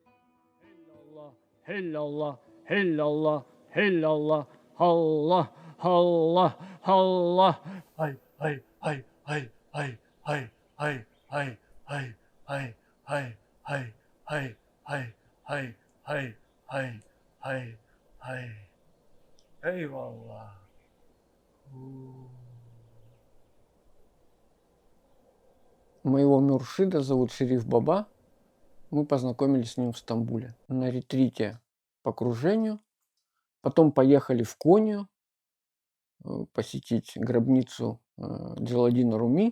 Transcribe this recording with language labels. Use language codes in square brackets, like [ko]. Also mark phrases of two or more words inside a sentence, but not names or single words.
[ar] إلا الله، إلا الله، إلا الله، الله، الله، الله. Ay, ay, ay, ay, ay, ay, ay, ay, ay, ay, ay, ay, ay, ay, ay, ay, ay, ay, ay. [tr] Eyvallah. [ru] Моего Муршида зовут Шериф Баба. Мы познакомились с ним в Стамбуле на ретрите по кружению. Потом поехали в Конию посетить гробницу Джаладдина Руми.